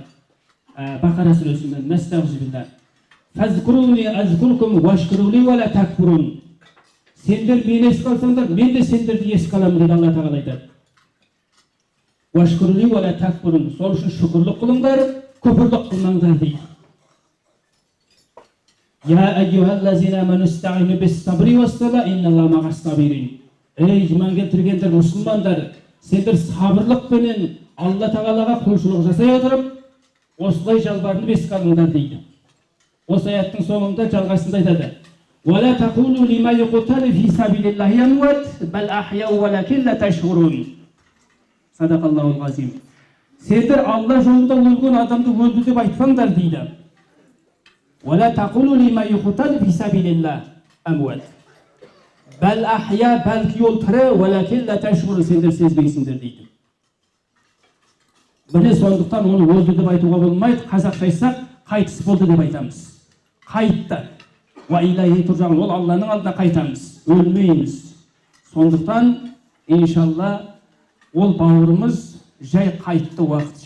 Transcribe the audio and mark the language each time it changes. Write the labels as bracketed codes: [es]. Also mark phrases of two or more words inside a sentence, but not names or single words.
[kk] Бақара сүресінде, [ar] Нәстағфируллах. فاذكروني أذكركم واشكروا لي ولا تكفرون. [kk] Сендер мені еске алсаңдар, мен де сендерді еске аламын дейді Алла Тағала айтады. [ar] واشكروا لي ولا تكفرون. [kk] Сол үшін шүкірлік қылыңдар, күпірлік қылмаңдар дейді. [ar] يا أيها الذين آمنوا استعينوا بالصبر والصلاة إن الله مع الصابرين. [kk] Ей иман келтіргендер, мұсылмандар, сендер сабырлықпенен Алла Тағалаға құлшылық жасай отырып, осылай жалбарынып еске алыңдар дейді. Осы аяттың соңында жалғасында айтады. [ar] ولا تقولوا لما يقتل في سبيل الله أموات بل أحياء ولكن لا تشعرون. صدق الله العظيم. [kk] Сендер Алла жолында өлген адамды өлді деп айтпаңдар дейді. [ar] ولا تقولوا لما يقتل في سبيل الله أموات بل أحياء [kk] бәлкі ол тірі [ar] ولكن لا تشعرون. [kk] Сендер сезбейсіңдер дейді. Міне сондықтан оны өлді деп айтуға болмайды. Қазақша айтсақ, қайтыс болды деп айтамыз. [ar] Қайтты. وإليه ترجعون. [kk] Ол Алланың алдына қайтамыз, өлмейміз. Сондықтан иншалла ол бауырымыз жай қайтты уақытша.